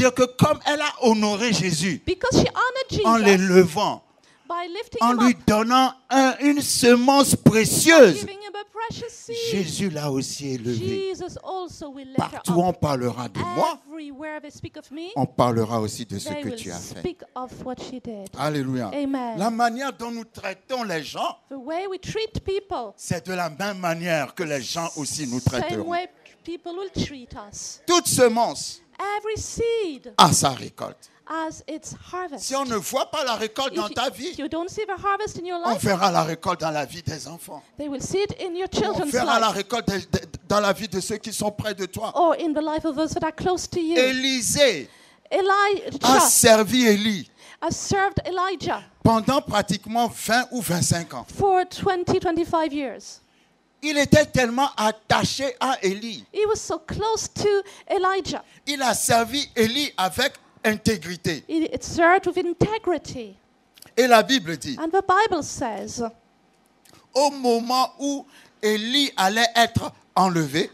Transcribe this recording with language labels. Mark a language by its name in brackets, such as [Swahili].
[French] dire que comme elle a honoré Jésus [English] Because she honored [French] en [English] Jesus [French] l'élevant, [English] by lifting [French] en [English] him [French] lui [English] up, [French] donnant une semence précieuse, [English] giving him a precious seed. [French] Jésus l'a aussi élevé. [English] Jesus also will lift [French] Partout [English] her [French] on [English] up. [French] parlera de moi, [English] Everywhere they speak of me, [French] on parlera aussi de ce [English] they [French] que [English] will [French] tu as fait. [English] speak of what she did. [French] Alléluia. [English] Amen. [French] La manière dont nous traitons les gens, [English] The way we treat people, [French] c'est de la même manière que les gens aussi nous [English] same [French] traiteront. [English] way people will treat us. [French] Toute semence [English] Every seed [French] a sa récolte. [English] as its harvest. [French] Si on ne voit pas la récolte dans ta [English] If [French] vie, [English] you don't see the harvest in your [French] on [English] life, [French] verra la récolte dans la vie des enfants. [English] they will see it in your [French] On [English] children's [French] verra la [English] life [French] récolte dans la vie de ceux qui sont près de toi. [English] or in the life of those that are close to you. [French] Élisée a [English] Elijah [French] servi Élie [English] has served Elijah [French] pendant pratiquement 20 ou 25 ans. [English] for 20-25 years. [French] Il était tellement attaché à Élie. [English] He was so close to Elijah. [French] Il a servi Élie avec intégrité. [English] He served with integrity. [French] Et la Bible dit, [English] And the Bible says, [French] au moment où Élie allait être enlevé,